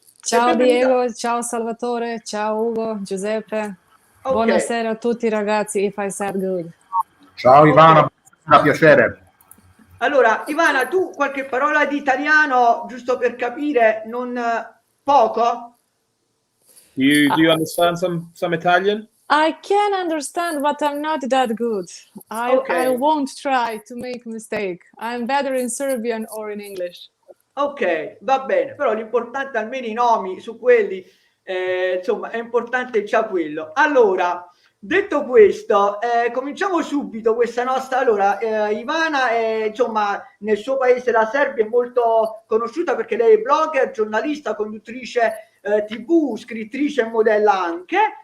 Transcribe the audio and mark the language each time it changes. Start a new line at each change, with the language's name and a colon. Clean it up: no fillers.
Italian: Ciao Diego, ciao Salvatore, ciao Ugo, Giuseppe. Okay. Buonasera a tutti ragazzi,
English: if I said good.
Italian: Ciao Ivana, un piacere. Allora, Ivana, tu qualche parola di italiano, giusto per capire, non poco?
English: Do you understand some Italian? I can understand, but I'm not that good. I won't try to make mistake. I'm better in Serbian or in English.
Italian: Ok, va bene, però l'importante almeno i nomi su quelli, insomma, è importante già quello. Allora, Detto questo, cominciamo subito questa nostra. Allora, Ivana insomma, nel suo paese, la Serbia, è molto conosciuta perché lei è blogger, giornalista, conduttrice TV, scrittrice e modella anche.